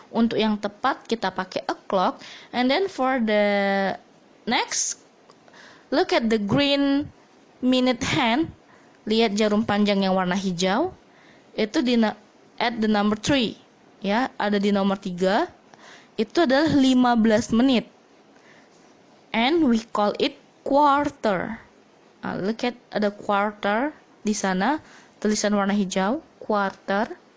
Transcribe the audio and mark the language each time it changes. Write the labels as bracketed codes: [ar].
[id] Untuk yang tepat kita pakai o'clock. [en] And then for the next, look at the green minute hand. [id] Lihat jarum panjang yang warna hijau. Itu [en] at the number 3. [id] Ya, ada di nomor 3. Itu adalah 15 menit. [en] And we call it quarter. Look at [id] ada quarter di sana, tulisan warna hijau, quarter.